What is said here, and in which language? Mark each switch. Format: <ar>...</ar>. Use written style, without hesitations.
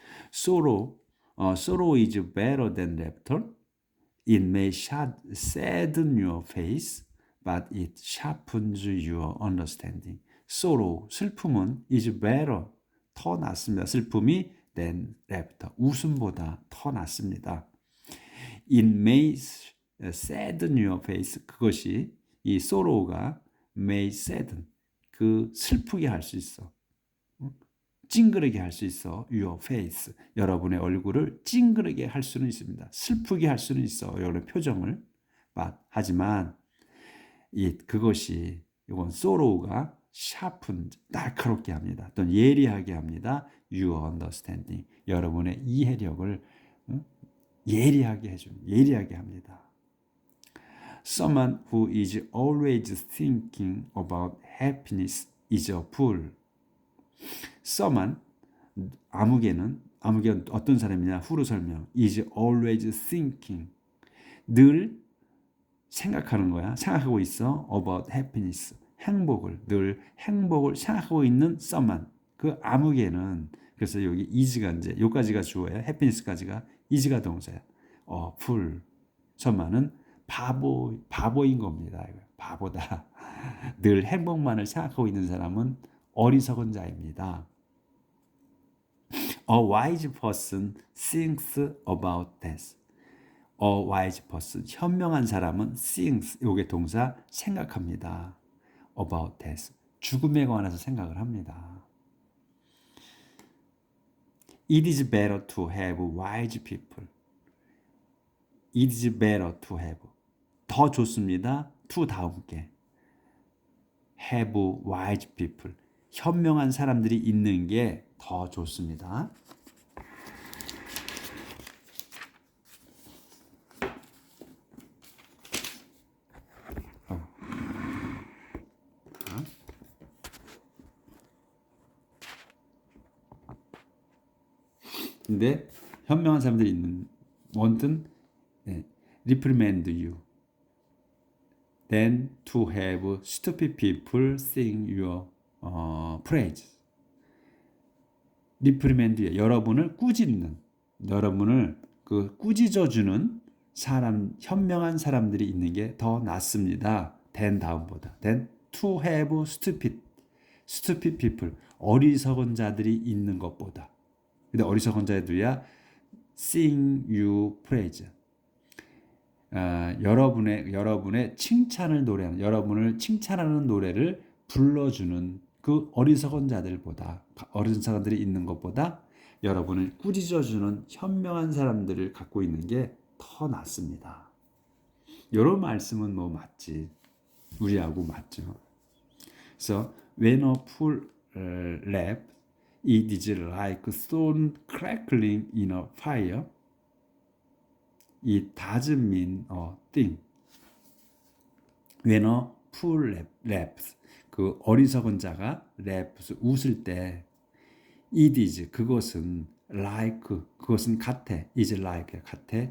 <en>Sorrow is better than laughter. It may sadden your face, but it sharpens your understanding. Sorrow,</en> <ko>슬픔은</ko> <en>is better,</en> <ko>더 낫습니다. 슬픔이</ko> <en>than laughter,</en> <ko>웃음보다 더 낫습니다. It may sadden your face, 그것이 이 sorrow가 may sadden, 그 슬프게 할 수 있어. 찡그르게 할 수 있어.</ko> <en>Your face,</en> <ko>여러분의 얼굴을 찡그르게 할 수는 있습니다. 슬프게 할 수는 있어. 여러분의 표정을. 하지만 그것이 이건 sorrow가</ko> <en>sharpen,</en> <ko>날카롭게 합니다. 또는 예리하게 합니다.</ko> <en>Your understanding,</en> <ko>여러분의 이해력을 예리하게 합니다.</ko> <en>Someone who is always thinking about happiness is a fool. Someone,</en> <ko>아무개는 어떤 사람이냐? 후로 설명.</ko> <en>is always thinking.</en> <ko>늘 생각하는 거야. 생각하고 있어.</ko> <en>about happiness.</en> <ko>늘 행복을 생각하고 있는</ko> <en>someone.</en> <ko>그 아무개는, 그래서 여기 is가 이제 요까지가 주어야, happiness까지가 is가 동사야. fool. someone은 바보인 겁니다. 바보다. 늘 행복만을 생각하고 있는 사람은 어리석은 자입니다.</ko> <en>A wise person thinks about death. A wise person,</en> <ko>현명한 사람은</ko> <en>thinks,</en> <ko>요게 동사, 생각합니다.</ko> <en>About death,</en> <ko>죽음에 관해서 생각을 합니다.</ko> <en>It is better to have wise people. It is better to have,</en> <ko>더 좋습니다. to 다음 게</ko> <en>have wise people,</en> <ko>현명한 사람들이 있는 게 더 좋습니다. 근데 현명한 사람들이</ko> <en>won't reprimand you than to have stupid people sing your praise.</en> <ko>reprimand, 여러분을 꾸짖는, 여러분을 꾸짖어주는 사람, 현명한 사람들이 있는 게 더 낫습니다. than 다음보다.</ko> <en>than to have stupid people,</en> <ko>어리석은 자들이 있는 것보다. 근데 어리석은 자들이야</ko> <en>sing you praise.</en> <ko>여러분의 칭찬을 노래하는, 여러분을 칭찬하는 노래를 불러주는 그 어리석은 자들보다, 어리석은 사람들이 있는 것보다 여러분을 꾸짖어주는 현명한 사람들을 갖고 있는 게 더 낫습니다. 이런 말씀은 뭐 맞지, 우리하고 맞죠.</ko> <en>그래서 when a fool laughs, it is like stone crackling in a fire. It doesn't mean a thing. When a fool laughs,</en> <ko>그 어리석은 자가</ko> <en>laughs,</en> <ko>웃을 때,</ko> <en>it is,</en> <ko>그것은</ko> <en>like,</en> <ko>그것은 같아,</ko> <en>is like,</en> <ko>같아.</ko>